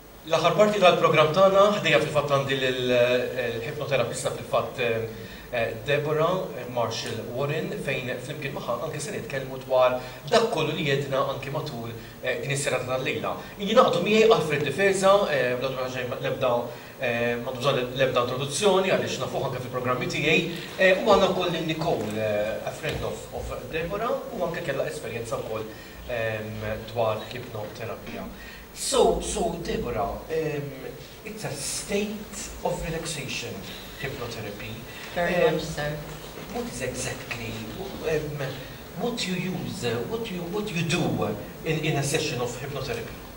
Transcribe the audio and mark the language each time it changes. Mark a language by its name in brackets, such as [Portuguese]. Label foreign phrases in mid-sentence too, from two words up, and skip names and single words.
[Maltese] L-aħħar parti tal-programm tagħna ħdejja fil-fatt għandi l-ħipnoterapista fil-fatt Deborah Marshall Warren fejn flimkien magħha anke se nitkellmu dwar dak kollu li jedna anke matul din is-serata tal-lejla. Jingħaqdu miegħi Alfred Difesa, l-ebda ma bżonn l-ebda introduzzjoni għaliex nafuh anke fil-programmi tiegħi u għandna wkoll Nicole, [English] a friend of Deborah [Maltese] u anke kellha esperjenza wkoll dwar hypnotherapija. [English] So Deborah, it's a state of relaxation, hypnotherapy. Very much so. What is exactly, what you use, what you do in a session of hypnotherapy?